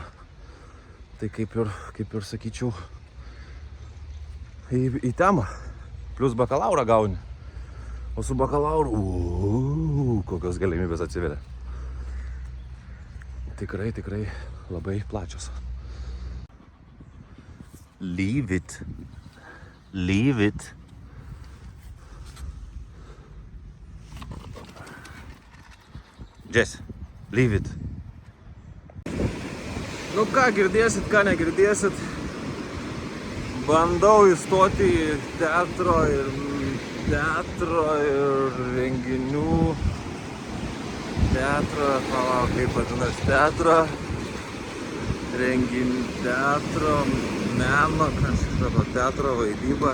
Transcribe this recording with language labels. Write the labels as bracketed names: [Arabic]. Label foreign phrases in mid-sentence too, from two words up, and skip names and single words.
[Lithuanian] Tai kaip ir sakyčiau, į temą. Plius bakalaurą gauni. O su bakalauru, kokios galimybės atsiveria. Tikrai labai plačios. [English] Leave it. Leave it. Jess, leave it. [Lithuanian] Nu ką girdėsit, ką negirdėsit. Bandau įstoti į teatro ir renginių. Palauk, kaip vadinasi, teatro, meno, kažkokio teatro vaidyba.